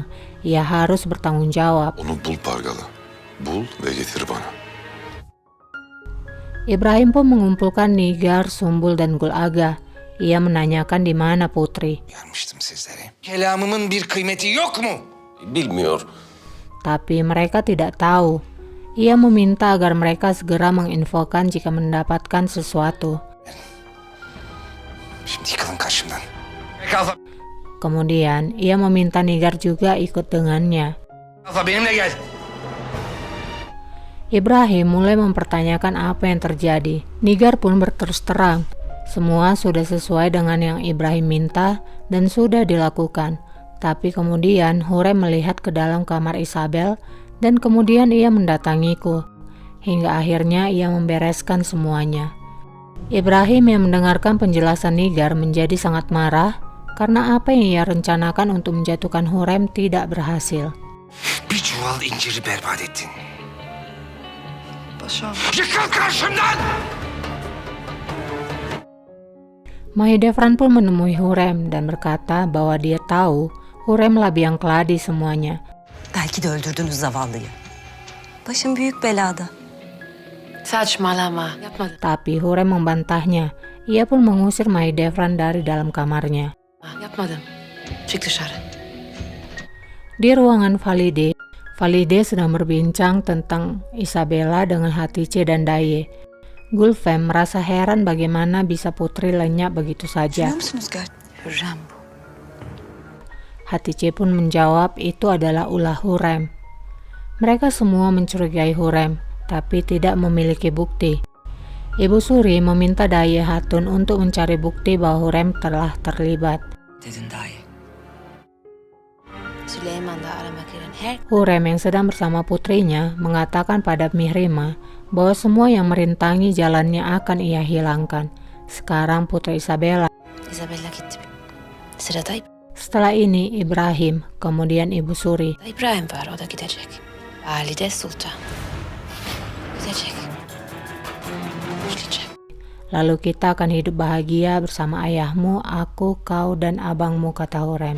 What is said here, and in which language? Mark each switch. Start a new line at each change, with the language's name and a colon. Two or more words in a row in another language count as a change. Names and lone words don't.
Indonesian: Ia harus bertanggung jawab.
Turkish: Onu bul Pargalı. Bul ve getir bana.
Indonesian: Ibrahim pun mengumpulkan Nigar, Sumbul, dan Gul Aga. Ia menanyakan di mana Putri.
Turkish: Uyarmıştım sizlere. Kelamımın bir kıymeti yok mu? Bilmiyor.
Indonesian: Tapi mereka tidak tahu. Ia meminta agar mereka segera menginfokan jika mendapatkan sesuatu.
Turkish: Şimdi yıkılın karşımdan.
Indonesian: Kemudian, ia meminta Nigar juga ikut dengannya.
Turkish: Kalfa benimle gel.
Indonesian: Ibrahim mulai mempertanyakan apa yang terjadi. Nigar pun berterus terang. Semua sudah sesuai dengan yang Ibrahim minta dan sudah dilakukan. Tapi kemudian Hurem melihat ke dalam kamar Isabel dan kemudian ia mendatangiku. Hingga akhirnya ia membereskan semuanya. Ibrahim yang mendengarkan penjelasan Nigar menjadi sangat marah karena apa yang ia rencanakan untuk menjatuhkan Hurem tidak berhasil.
Turkish: Bir çuval inciri berbat ettin. Yıkıl karşımdan!
Indonesian: Mahidevran pun menemui Hurem dan berkata bahwa dia tahu Huremlah biang keladi semuanya.
Turkish: Belki de öldürdünüz zavallıyı. Başım büyük belada. Saçmalama. Yapmadım.
Indonesian: Tapi Hurem membantahnya. Ia pun mengusir Mahidevran dari dalam kamarnya.
Turkish: Yapmadım. Çık dışarı.
Indonesian: Di ruangan Valide sedang berbincang tentang Isabella dengan Hatice dan Daye. Gulfem merasa heran bagaimana bisa Putri lenyap begitu saja.
Turkish: Hürrem bu.
Indonesian: Hatice pun menjawab itu adalah ulah Hurem. Mereka semua mencurigai Hurem, tapi tidak memiliki bukti. Ibu Suri meminta Daye Hatun untuk mencari bukti bahwa Hurem telah terlibat.
Turkish: Dedin dayı. Süleyman da aramak iren her
Indonesian: Hurem yang sedang bersama putrinya mengatakan pada Mihrima bahwa semua yang merintangi jalannya akan ia hilangkan. Sekarang Putri Isabella.
Turkish: Isabella gitti. Sırada
Indonesian: Setelah ini Ibrahim, kemudian Ibu Suri.
Turkish: İbrahim var, o da gidecek. Valide Sultan. Gidecek. Gidecek.
Indonesian: Lalu kita akan hidup bahagia bersama ayahmu, aku, kau, dan abangmu, kata Hurem.